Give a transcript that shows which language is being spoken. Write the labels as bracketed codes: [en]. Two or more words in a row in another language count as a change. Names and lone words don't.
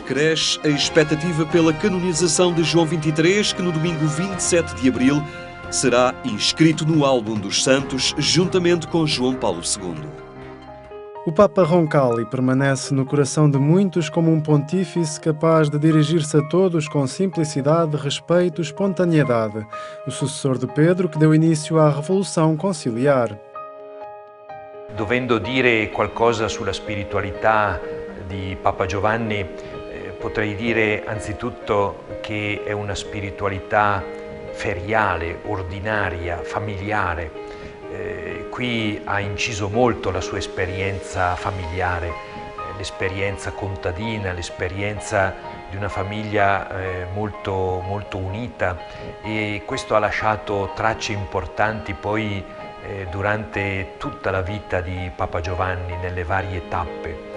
[pt] Cresce a expectativa pela canonização de João XXIII, que no domingo 27 de abril será inscrito no álbum dos santos, juntamente com João Paulo II. O Papa Roncalli permanece no coração de muitos como um pontífice capaz de dirigir-se a todos com simplicidade, respeito e espontaneidade. O sucessor de Pedro, que deu início à Revolução Conciliar. [it] Dovendo dire qualcosa sulla spiritualità di Papa Giovanni, potrei dire anzitutto che è una spiritualità feriale, ordinaria, familiare. Qui ha inciso molto la sua esperienza familiare, l'esperienza contadina, l'esperienza di una famiglia molto, molto unita, e questo ha lasciato tracce importanti poi durante tutta la vita di Papa Giovanni, nelle varie tappe.